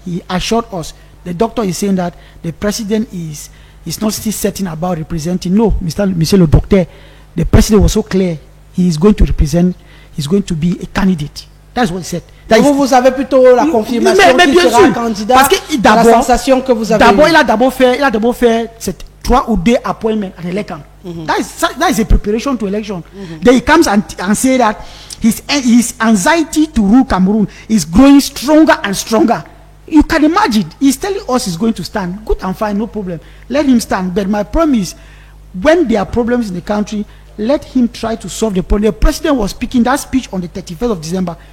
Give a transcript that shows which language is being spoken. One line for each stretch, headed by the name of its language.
English: He assured us, the doctor is saying that the president is not still certain about representing. No,
French: Monsieur le Docteur,
English: the president was so clear. He is going to represent. He's going to be a candidate. That's what he said.
French: Vous avez plutôt la confirmation qu'il sera un candidat. Parce que la sensation que vous avez. D'abord, il a d'abord fait cette 3 ou 2
English: appointments at election. That is a preparation to election. Then he comes and say that his anxiety to rule Cameroon is growing stronger and stronger. You can imagine. He's telling us he's going to stand. Good and fine, no problem. Let him stand. But my promise, when there are problems in the country, let him try to solve the problem. The president was speaking that speech on the 31st of December.